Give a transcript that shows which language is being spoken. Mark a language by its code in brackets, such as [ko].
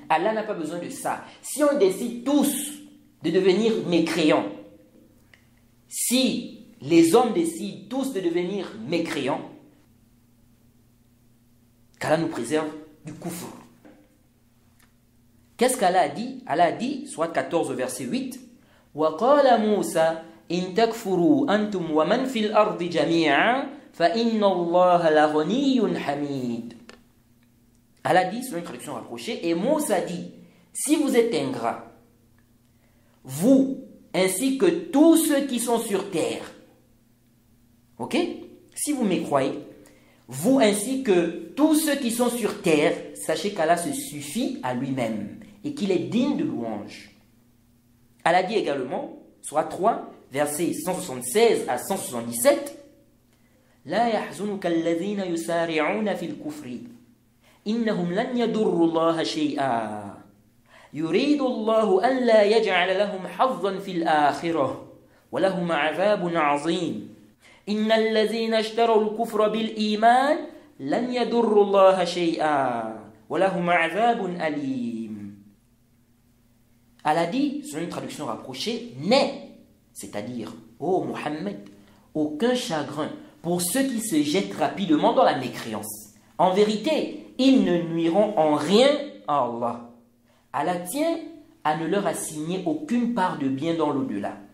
[fr] Allah n'a pas besoin de ça. Si on décide tous de devenir mécréants, si les hommes décident tous de devenir mécréants, qu'Allah nous préserve du kufr. Qu'est-ce qu'Allah a dit? Allah a dit, soit 14 verset 8, [ar] وَقَالَ مُوسَى إِن تَكْفُرُوا أَنْتُمْ وَمَنْ فِي الْأَرْضِ جَمِيعًا فَإِنَّ اللَّهَ لَغَنِيٌّ حَمِيدٌ. [fr] Allah dit, sur une traduction rapprochée, et Moussa dit, si vous êtes ingrats, vous, ainsi que tous ceux qui sont sur terre, ok? Si vous m'écroyez, vous ainsi que tous ceux qui sont sur terre, sachez qu'Allah se suffit à lui-même et qu'il est digne de louange. Allah dit également, soit 3, versets 176 à 177, [ar] لا يحزنك الذين يسارعون في الكفر إنهم لن يضروا الله شيئا يريد الله أن لا يجعل لهم حظا في الآخرة ولهم عذاب عظيم إن الذين اشتروا الكفر بالإيمان لن يضروا الله شيئا ولهم عذاب أليم. [fr] Allah dit, sur une traduction rapprochée, n'aie, c'est-à-dire, ô Mohammed, aucun chagrin pour ceux qui se jettent rapidement dans la mécréance. En vérité, ils ne nuiront en rien à Allah. Allah tient à ne leur assigner aucune part de bien dans l'au-delà.